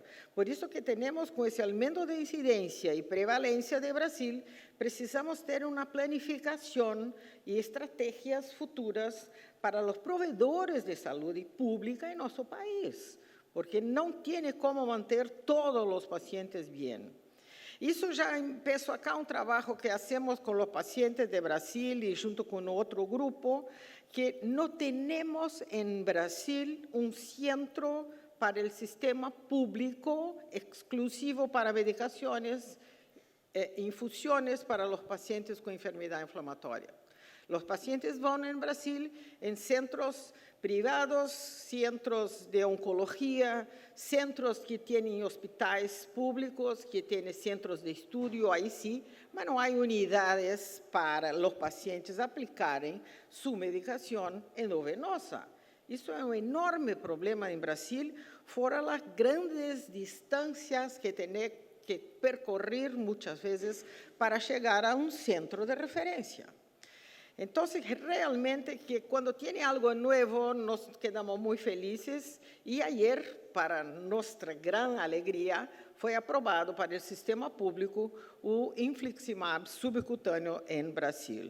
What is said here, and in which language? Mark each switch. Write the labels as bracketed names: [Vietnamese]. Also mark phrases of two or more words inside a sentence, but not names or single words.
[Spanish] Por eso que tenemos, con ese aumento de incidencia y prevalencia de Brasil, precisamos tener una planificación y estrategias futuras para los proveedores de salud pública en nuestro país, porque no tiene cómo mantener todos los pacientes bien. [Portuguese] Isso já [Spanish] empezó acá un trabajo que hacemos con los pacientes de Brasil y junto con otro grupo, que no tenemos en Brasil un centro para el sistema público exclusivo para medicaciones, infusiones para los pacientes con enfermedad inflamatoria. Los pacientes van en Brasil en centros privados, centros de oncología, centros que tienen hospitales públicos, que tienen centros de estudio, ahí sí, mas no hay unidades para los pacientes aplicarem su medicación endovenosa. [Portuguese] Isso é um enorme problema em Brasil, fora as grandes distâncias que tem que percorrer muitas vezes para chegar a um centro de referência. [Spanish] Entonces, realmente que cuando tiene algo nuevo nos quedamos muy felices y ayer, para nuestra gran alegría, fue aprobado para el sistema público o infliximab subcutâneo en Brasil.